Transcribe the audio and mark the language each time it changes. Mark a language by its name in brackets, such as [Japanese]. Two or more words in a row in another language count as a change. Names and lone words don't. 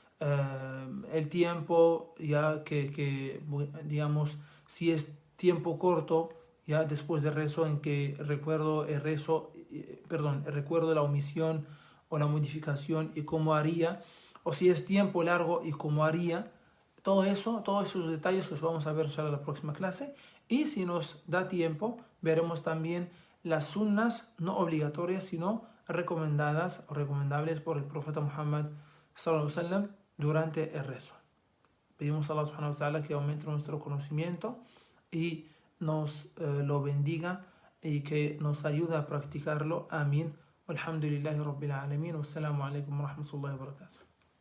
[Spanish] el tiempo, ya que digamos, si es tiempo corto, ya después del rezo en que recuerdo el recuerdo la omisión o la modificación y cómo haría, o si es tiempo largo y cómo haría. Todos esos detalles los vamos a ver ya en la próxima clase, y si nos da tiempo veremos también las sunnas no obligatorias sino recomendadas o recomendables por el profeta Muhammad [Arabic] صلى الله عليه وسلم [Spanish] durante el rezo. Pedimos a Allah [Arabic] سبحانه وتعالى [Spanish] que aumente nuestro conocimiento y nos lo bendiga y que nos ayude a practicarlo. Amén. [Arabic] الحمد لله رب العالمين. والسلام عليكم ورحمة الله وبركاته.